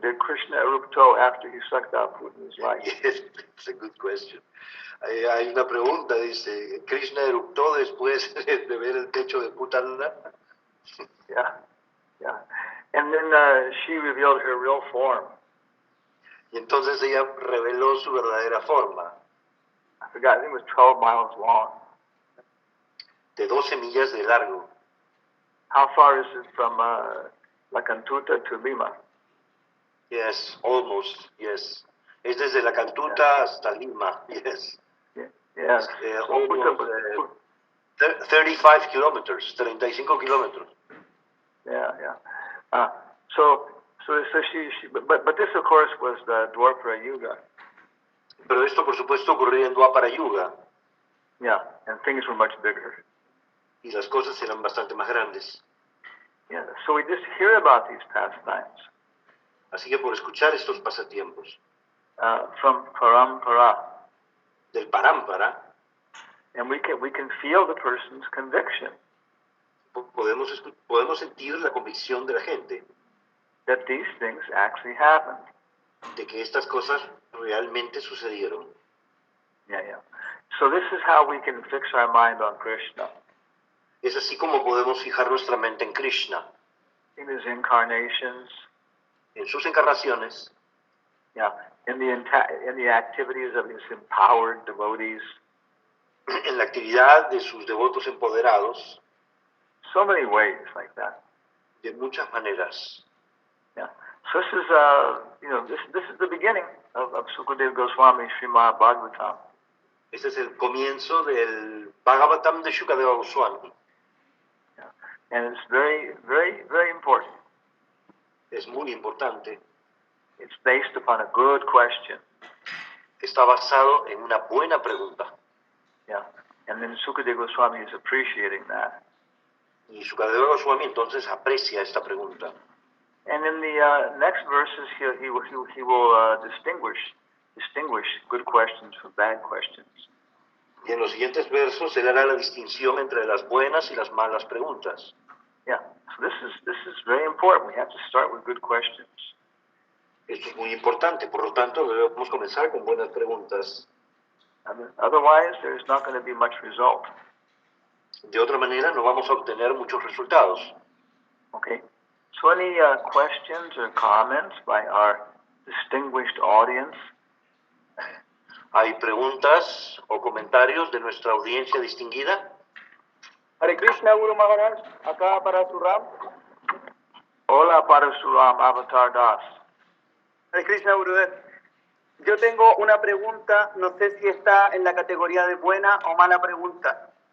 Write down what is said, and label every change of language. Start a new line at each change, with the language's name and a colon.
English: Did Krishna erupto after he sucked out Putin's life? Yes, it's a good question.
Spanish: Hay una pregunta, dice, ¿Krishna eructó después de ver el pecho de Putana?
English: Yeah, yeah. And then she revealed her real form.
Spanish: Y entonces ella reveló su verdadera forma,
English: I forgot, I think it was 12 miles long.
Spanish: de 12 millas de largo.
English: How far is it from La Cantuta to Lima? Yes, almost, yes.
Spanish: Es desde la Cantuta hasta Lima, yes.
English: Yes. So Almost 35 kilometers, 35 kilómetros. Yeah, yeah. So she but this of course was the Dwapara Yuga.
Spanish: Pero esto, por supuesto, ocurría en Dwapara Yuga,
English: Yeah, and things were much bigger.
Spanish: y las cosas eran bastante más grandes.
English: Yeah. So we just hear about these pastimes
Spanish: Así que por escuchar estos pasatiempos
English: from Parampara,
Spanish: del Parámpara,
English: and we can feel the person's conviction
Spanish: podemos sentir la convicción de la gente
English: that these things actually happened.
Spanish: de que estas cosas realmente sucedieron.
English: Yeah, yeah. So this is how we can fix our mind on Krishna
Spanish: Es así como podemos fijar nuestra mente en Krishna,
English: in his incarnations,
Spanish: en sus encarnaciones,
English: yeah, in the activities of his empowered devotees.
Spanish: en la actividad de sus devotos empoderados,
English: So many ways like that.
Spanish: de muchas maneras.
English: Yeah. So this is this is the beginning of Sukadeva Goswami Srimad Bhagavatam.
Spanish: Este es el comienzo del Bhagavatam de Shukadeva Goswami.
English: Yeah. And it's very, very, very important.
Spanish: Es muy importante.
English: It's based upon a good question.
Spanish: Está basado en una buena pregunta.
English: Yeah. And then Sukadeva Goswami is appreciating that.
Spanish: Y Shukadeva Goswami entonces aprecia esta pregunta.
English: And in the next verses, he will distinguish good questions from bad questions.
Spanish: Y en los siguientes versos él hará la distinción entre las buenas y las malas preguntas.
English: Yeah. So this is very important. We have to start with good questions.
Spanish: Esto es muy importante, por lo tanto debemos comenzar con buenas preguntas.
English: Otherwise, there's not going to be much result.
Spanish: De otra manera no vamos a obtener muchos resultados.
English: Okay. So any questions or comments by our distinguished audience?
Spanish: ¿Hay preguntas o comentarios de nuestra audiencia distinguida? Hare Krishna, Guru Maharaj, acá para Suram. Hola, Parasuram Avatar Das. Hare Krishna, Gurudev. Yo tengo una pregunta, no sé si está en la categoría de buena o mala pregunta.